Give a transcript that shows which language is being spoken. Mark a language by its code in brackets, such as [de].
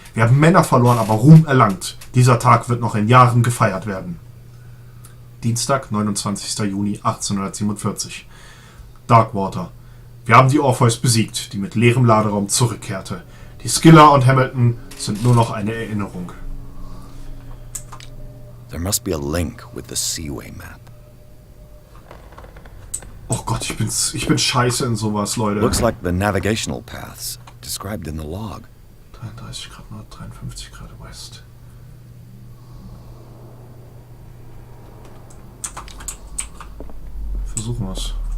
[de] Wir haben Männer verloren, aber Ruhm erlangt. Dieser Tag wird noch in Jahren gefeiert werden. Dienstag, 29. Juni 1847. Darkwater. Wir haben die Orpheus besiegt, die mit leerem Laderaum zurückkehrte. Die Skiller und Hamilton sind nur noch eine Erinnerung. [en] There must be a link with the Seaway map. [de] Oh Gott, ich bin scheiße in sowas, Leute. [en] Looks like the navigational paths described in the log. [de] 33 Grad Nord, 53 Grad West. Versuchen wir's.